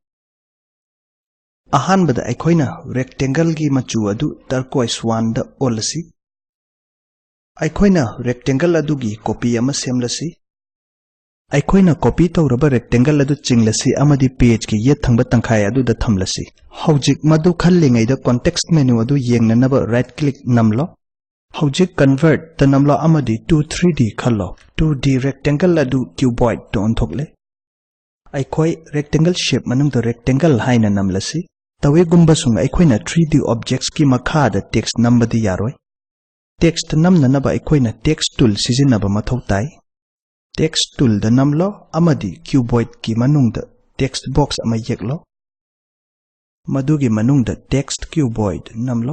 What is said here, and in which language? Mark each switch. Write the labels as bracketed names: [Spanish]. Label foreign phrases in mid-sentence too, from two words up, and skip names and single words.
[Manipuri] Ahanbada aikoina rectangle gi machu adu turquoise 1 da olasi. Aikoina rectangle adu gi copy ama semlasi. Aikoina copy tawraba rectangle adu chinglasi amadi page ki yet thangba tangkhai adu da thamlasi. Haujik madu khallingai da [English] context menu [Manipuri] adu yengnanaba [English] right click [Manipuri] namlo. Haujik [English] convert the [Manipuri] namlo amadi to 3D khallo. 2D rectangle adu cuboid to onthokle. Aikoi rectangle shape manung [English] the rectangle [Manipuri] haina namlasi. Tawe gumba sung aikoina 3D objects ki makha da text nambadi yaroi. Text namnanaba aikoina [English] text tool [Manipuri] sizinaba mathau tai. [English] Text tool [Manipuri] da namlo amadi cuboid ki manung da [English] text box [Manipuri] ama yeklo. Madugi manung da [English] text cuboid [Manipuri] namlo.